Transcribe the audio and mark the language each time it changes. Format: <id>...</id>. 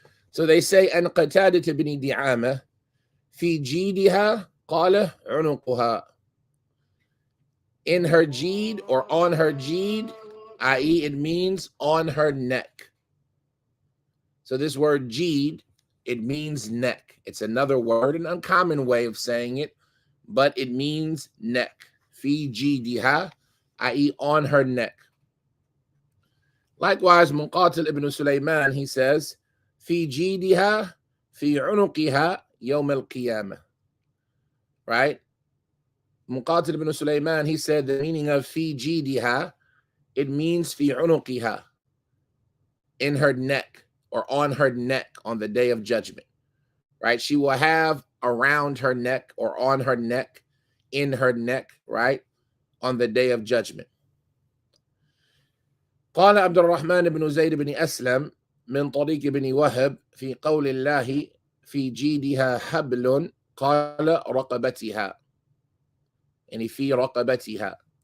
<en>So they say,</en> <ar>أن قتادة بن دعامة في جيدها قال عنقها.</ar> <en>In her jeed or on her jeed, i.e. it means on her neck. So this word jeed, it means neck. It's another word, an uncommon way of saying it, but it means neck. Fi jeidiha, i.e. on her neck. Likewise, Muqatil ibn Sulaiman, he says,</en> <ar>fi jeidiha, fi unuqiha, yawm al-qiyamah.</ar> <en>Right? Muqatil ibn Sulaiman, he said the meaning of fi jeidiha, it means</en> <ar>fi unuqiha,</ar> <en>in her neck or on her neck on the day of judgment. Right? She will have around her neck or on her neck, in her neck, right? On the day of judgment.</en> <ar>قال عبد الرحمن بن زيد بن أسلم من طريق بن وهب في قول الله في جيدها حبل قال رقبتها, يعني في رقبتها.</ar>